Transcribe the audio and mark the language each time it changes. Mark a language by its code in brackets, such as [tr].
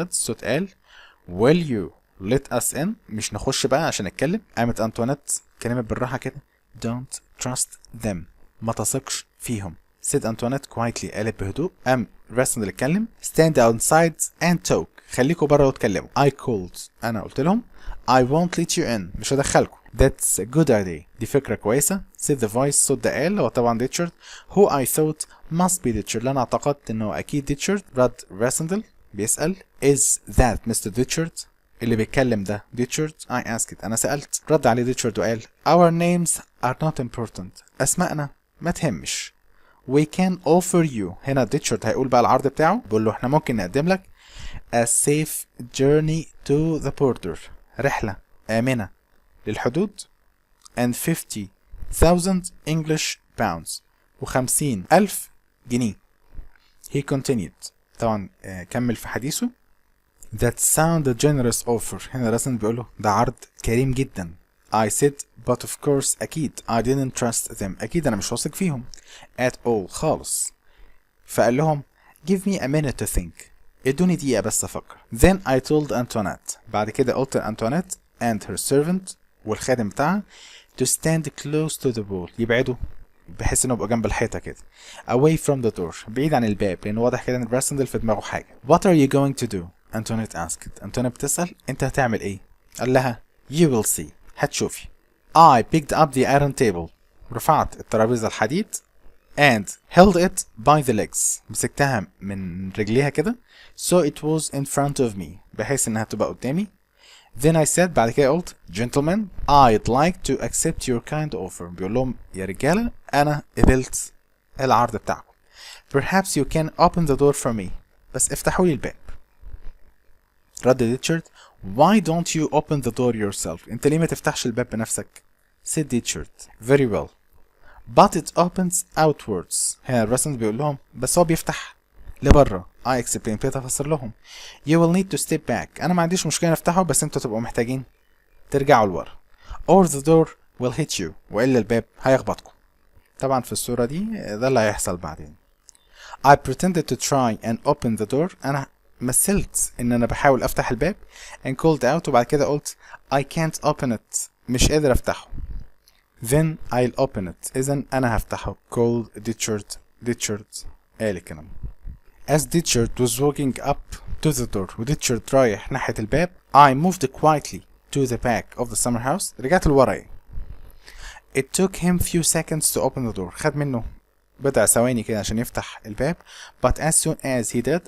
[ar] الصوت قال [en] Will you let us in؟ [ar] مش نخش بقى عشان نتكلم. قامت انطوانيت كلمت بالراحة كده [en] Don't trust them. [ar] ما تثقش فيهم. [en] said Antoinette quietly. [ar] قالت بهدوء. قام راسندل اتكلم [en] stand outside and talk. [ar] خليكوا بره واتكلموا. [en] I called. [ar] أنا قلت لهم I won't let you in. مش هدخلكوا. [en] That's a good idea. [ar] دي فكرة كويسة. [en] said the voice. [ar] صوت ده قال هو طبعا ريتشارد. [en] who I thought must be Richard. [ar] أنا اعتقدت إنه أكيد ريتشارد. رد راسندل بيسأل [en] is that Mr. [ar] ريتشارد؟ اللي بيتكلم ده ريتشارد؟ [en] I asked. [ar] أنا سألت. رد عليه ريتشارد وقال [en] our names are not important. [ar] أسماءنا ما تهمش. [en] we can offer you. [ar] هنا ريتشارد هيقول بقى العرض بتاعه. بيقول له احنا ممكن نقدم لك [en] a safe journey to the border. [ar] رحلة آمنة للحدود [en] and 50,000 English pounds. [ar] و50,000 جنيه. [en] he continued. [ar] طبعا كمل في حديثه. [en] that sound a generous offer. [ar] هنا راسن بيقول له ده عرض كريم جدا. [en] I said but of course أكيد I didn't trust them. [ar] أكيد أنا مش واثق فيهم [en] at all [ar] خالص. فقال لهم [en] give me a minute to think. [ar] ادوني دقيقة بس أفكر. [en] then I told Antoinette. [ar] بعد كده قلت لأنتوانيت [en] and her servant [ar] والخادم بتاعها [en] to stand close to the wall. [ar] يبعدوا بحيث انه يبقى جنب الحيطة كده. [en] away from the door. [ar] بعيد عن الباب لأن واضح كده إن راسندل في دماغه حاجة. [en] what are you going to do؟ Antoinette asked. [ar] أنتوانيت بتسأل أنت هتعمل إيه؟ قال لها [en] you will see. [ar] هتشوفي. [en] I picked up the iron table. [ar] رفعت الترابيزة الحديد [en] and held it by the legs. [ar] مسكتها من رجليها كده [en] so it was in front of me. [ar] بحيث انها تبقى قدامي. [en] then I said. [ar] بعد كده قلت [en] gentlemen I'd like to accept your kind offer. [ar] بيقول لهم يا رجالة أنا قبلت العرض بتاعكم. [en] perhaps you can open the door for me. [ar] بس افتحوا لي الباب. رد ريتشارد [en] why don't you open the door yourself؟ [ar] انت ليه ما تفتحش الباب بنفسك؟ [en] said Richard very well but it opens outwards. [ar] هنا الرسم بيقول لهم بس هو بيفتح لبره. [en] I explained. [ar] ابتديت افسر لهم [en] you will need to step back. [ar] انا ما عنديش مشكله نفتحه بس انتوا تبقوا محتاجين ترجعوا لورا [en] or the door will hit you. [ar] والا الباب هيخبطكم. طبعا في الصوره دي ده اللي هيحصل بعدين. [en] I pretended to try and open the door. [ar] انا مثلت ان انا بحاول افتح الباب [en] and called out. [ar] وبعد كده قلت [en] I can't open it. [ar] مش قادر افتحه. [en] then I'll open it. [ar] اذا انا هفتحه. [en] called Richard [ar] قال الكلام. [en] as Richard was walking up to the door. [ar] وريتشارد رايح ناحية الباب [en] I moved quietly to the back of the summer house. [ar] رجعت لورا. [en] it took him few seconds to open the door. [ar] خد منه بضع ثواني كده عشان يفتح الباب. [en] but as soon as he did.